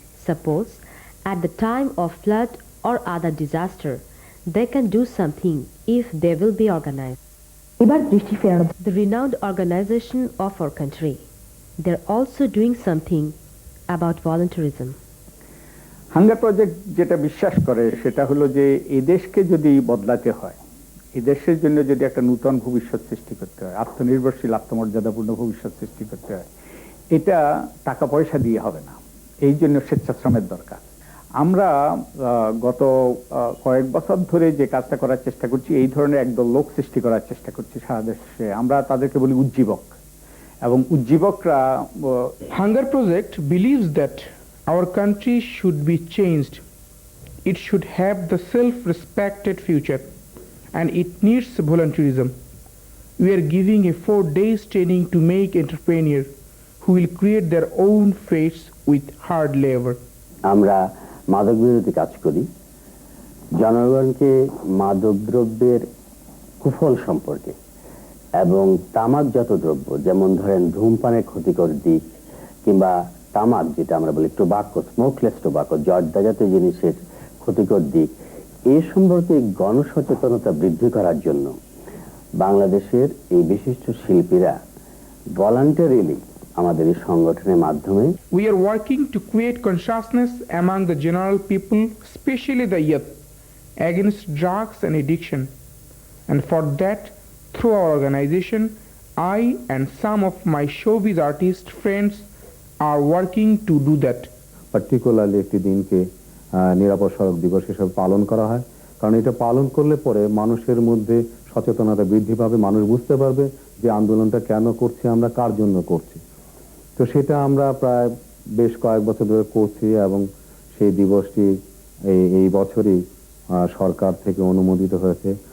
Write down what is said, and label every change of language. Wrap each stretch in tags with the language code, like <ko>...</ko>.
<en>Suppose at the time of flood or other disaster, they can do something if they will be organized.</en> <bn>এবার দৃষ্টি ফেরানো</bn> <en>The renowned organization of our country, they're also doing something about volunteerism.</en> <bn>Hunger project যেটা বিশ্বাস করে সেটা হলো যে এই দেশকে যদি বদলাতে হয়, এই দেশের জন্য যদি একটা নূতন ভবিষ্যৎ সৃষ্টি করতে হয়, আত্মনির্ভরশীল আত্মমর্যাদাপূর্ণ ভবিষ্যৎ সৃষ্টি করতে হয়, এটা টাকা পয়সা দিয়ে হবে না, এই জন্য স্বেচ্ছাশ্রমের দরকার। আমরা গত কয়েক বছর ধরে যে কাজটা করার চেষ্টা করছি, এই ধরনের একদল লোক সৃষ্টি করার চেষ্টা করছি সারা দেশে। আমরা তাদেরকে বলি উজ্জীবক, এবং উজ্জীবকরা</bn> <en>Hunger Project believes that our country should be changed. It should have the self-respected future, and it needs volunteerism. We are giving a 4 days training to make entrepreneurs who will create their own fates with hard labor.</en> <bn>আমরা মাদক বিরোধী কাজ করি, জনগণকে মাদকদ্রব্যের কুফল সম্পর্কে এবং তামাকজাত দ্রব্য, যেমন ধরেন ধূমপানের ক্ষতিকর দিক কিংবা তামাক যেটা আমরা বলি টোবাকো, স্মোকলেস টোবাকো, জর্দাজাত জিনিসের ক্ষতিকর দিক, এ সম্পর্কে গণসচেতনতা বৃদ্ধি করার জন্য বাংলাদেশের এই বিশিষ্ট শিল্পীরা ভলান্টারিলি আমাদের এই সংগঠনের মাধ্যমে</bn> <en>We are working to create consciousness among the general people, especially the youth, against drugs and addiction. And for that, through our organization, I and some of my showbiz artist friends are working to do that.</en> <bn>Particularly একটি দিনকে নিরাপদ সড়ক দিবস হিসেবে পালন করা হয়, কারণ এটা পালন করলে পরে মানুষের মধ্যে সচেতনতা বৃদ্ধি পাবে, মানুষ বুঝতে পারবে যে আন্দোলনটা কেন করছি, আমরা কার জন্য করছি। তো সেটা আমরা প্রায় বেশ কয়েক বছর ধরে করছি এবং সেই দিবসটি এই বছরই সরকার থেকে অনুমোদিত হয়েছে।</bn>